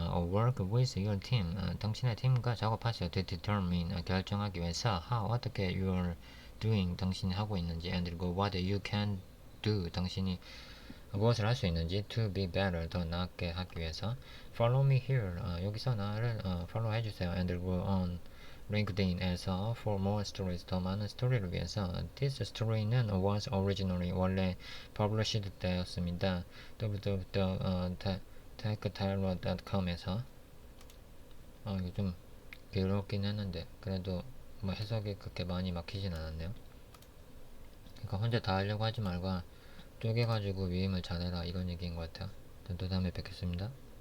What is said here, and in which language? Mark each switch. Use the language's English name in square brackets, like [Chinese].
[English] work with your team, [Korean] 당신의 팀과 작업하세요. [English] to determine, [Korean] 결정하기 위해서. [English] how, [Korean] 어떻게 [English] you are doing, [Korean] 당신이 하고 있는지. [English] and [Korean] 그리고 [English] what you can do, [Korean] 당신이 무엇을 할 수 있는지. [English] to be better, [Korean] 더 낫게 하기 위해서. [English] follow me here, [Korean] 여기서 나를 follow 해주세요. [English] and [Korean] 그리고 on LinkedIn에서 [English] for more stories, [Korean] 더 많은 스토리를 위해서. [English] this story는 was originally, [Korean] 원래 [English] published 되었습니다. [Korean] www.techtyler.com에서. 이거 좀 길었긴 했는데 그래도 뭐 해석이 그렇게 많이 막히진 않았네요. 그러니까 혼자 다 하려고 하지 말고 쪼개가지고 위임을 잘해라, 이런 얘기인 것 같아요. 또 다음에 뵙겠습니다.